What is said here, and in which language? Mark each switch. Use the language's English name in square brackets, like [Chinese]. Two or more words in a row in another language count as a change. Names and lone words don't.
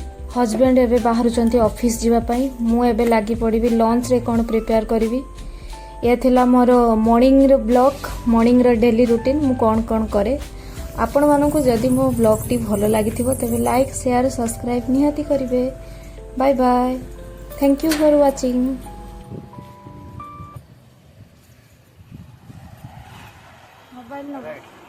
[Odia] ହଜବ୍ୟାଣ୍ଡ ଏବେ ବାହାରୁଛନ୍ତି ଅଫିସ ଯିବାପାଇଁ ମୁଁ ଏବେ ଲାଗି ପଡ଼ିବି ଲଞ୍ଚ ରେ କଣ ପ୍ରିପେୟାର କରିବି। ଏ ଥିଲା ମୋର ମର୍ଣ୍ଣିଂ ର ବ୍ଲଗ ମର୍ଣ୍ଣିଂ ର [English] daily routine [Odia] ମୁଁ କଣ କଣ କରେ। ଆପଣ ମାନଙ୍କୁ ଯଦି ମୋ ବ୍ଲଗ ଟି ଭଲ ଲାଗିଥିବ ତେବେ [English] like share subscribe [Odia] ନିହାତି କରିବେ। [English] bye bye, thank you for watching. mobile number